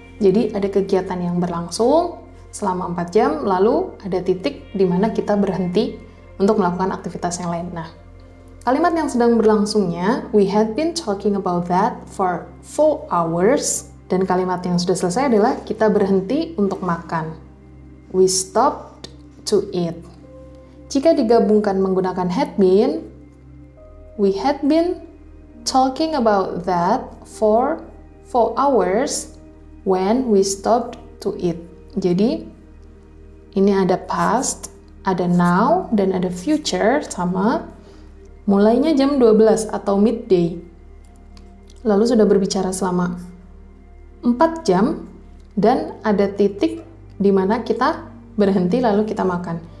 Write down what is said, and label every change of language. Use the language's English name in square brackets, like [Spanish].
[Indonesian] Jadi ada kegiatan yang berlangsung selama 4 jam, lalu ada titik di mana kita berhenti untuk melakukan aktivitas yang lain. Nah, kalimat yang sedang berlangsungnya, [English] we had been talking about that for 4 hours. [Indonesian] Dan kalimat yang sudah selesai adalah kita berhenti untuk makan. [English] We stopped to eat. [Indonesian] Jika digabungkan menggunakan [English] had been, we had been talking about that for 4 hours when we stopped to eat. [Indonesian] Jadi, ini ada past, ada now, dan ada future sama mulainya jam 12 atau midday. Lalu sudah berbicara selama 4 jam dan ada titik di mana kita berhenti lalu kita makan.